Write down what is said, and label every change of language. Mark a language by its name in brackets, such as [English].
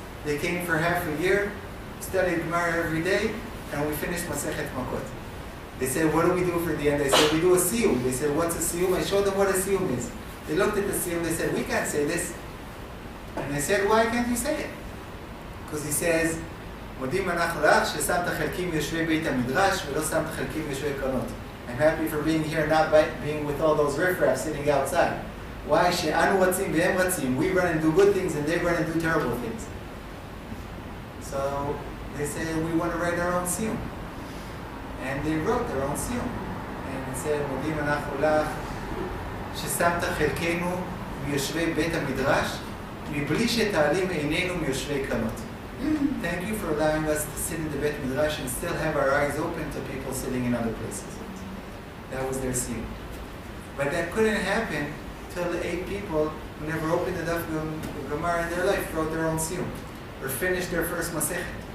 [English] They came for half a year, studied Gemara every day, and we finished Masechet Makot. They said, what do we do for the end? I said, we do a siyum. They said, what's a siyum? I showed them what a siyum is. They looked at the siyum, they said, we can't say this. And I said, why can't you say it? [Hebrew] Because he says, מודים אנחנו לך ששמת חלקים יושבי בית המדרש ולא שמת חלקים יושבי קרנות. [English] I'm happy for being here, not being with all those riffraff sitting outside. Why? שאנו רצים והם רצים. We run and do good things and they run and do terrible things. So they said, we want to write our own siyum. And they wrote their own siyum. [Hebrew] And it said, מודים אנחנו לך ששמת חלקנו מיושבי בית המדרש מבלי שתעלים עינינו מיושבי קרנות. [English] Thank you for allowing us to sit in the Beit Midrash and still have our eyes open to people sitting in other places. That was their siyum. But that couldn't happen till the 8 people who never opened the Daf Gemara in their life wrote their own siyum or finished their first Masechet.